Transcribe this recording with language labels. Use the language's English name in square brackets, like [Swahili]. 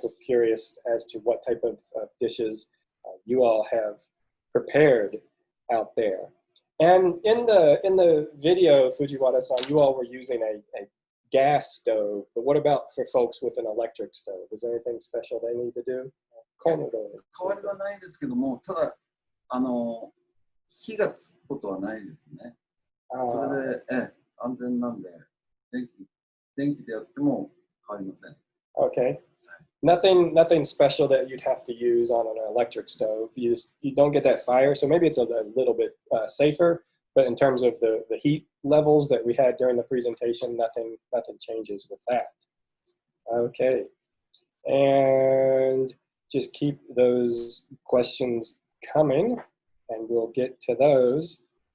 [English] We're curious as to what type of dishes you all have prepared out there. And in the video, Fujiwara-san, you all were using a gas stove, but what about for folks with an electric stove? Is there anything special they need to do? [Japanese] 変わりはないですけども、ただ火がつくことはないですね。それで安全なんで電気でやっても変わりません。 [English] Okay. Nothing special that you'd have to use on an electric stove. You don't get that fire, so maybe it's a little bit safer. But in terms of the heat levels that we had during the presentation, nothing changes with that. Okay, and just keep those questions coming, and we'll get to those.